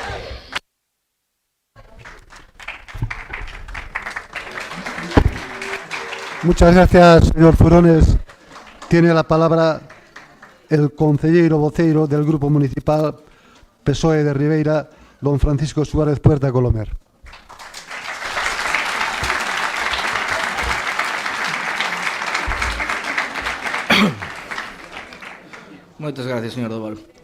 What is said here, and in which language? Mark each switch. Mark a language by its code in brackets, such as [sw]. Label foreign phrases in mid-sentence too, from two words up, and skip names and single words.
[es] Muchas gracias, señor Furones. Tiene la palabra el [gl] concelleiro voceiro [es] del Grupo Municipal PSOE de Ribeira, don Francisco Suárez Puerta Colomer. [gl] Moitas gracias, señor Doval.